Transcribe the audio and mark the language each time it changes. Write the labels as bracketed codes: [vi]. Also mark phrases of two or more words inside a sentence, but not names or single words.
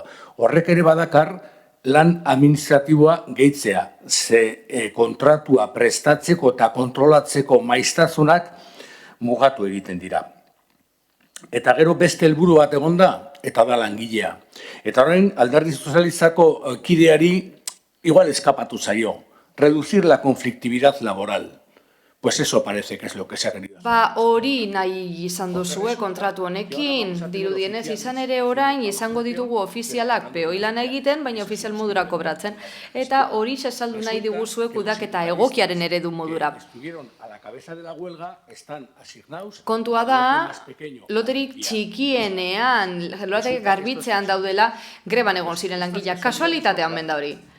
[eu] Horrek ere badakar lan administratiboa gehitzea, ze kontratua prestatzeko eta kontrolatzeko maiztasunak mugatu egiten dira. Eta gero beste helburu bat egon da, eta da langilea. Eta orain Alderdi Sozialistako kideari igual eskapatu zaio. [es] Reducir la conflictividad laboral. Pues eso parece que es lo que se ha querido. [eu] Hori nahi izan duzue kontratu honekin, dirudienez izan ere orain izango ditugu ofizialak peoi lana egiten, baina ofizial modura kobratzen. Eta hori saldu nahi diguzue kudaketa egokiaren eredu modura. Kontua da, loterik txikienean, loterik garbitzean daudela, greban egon ziren langileak, kasualitatean menda hori.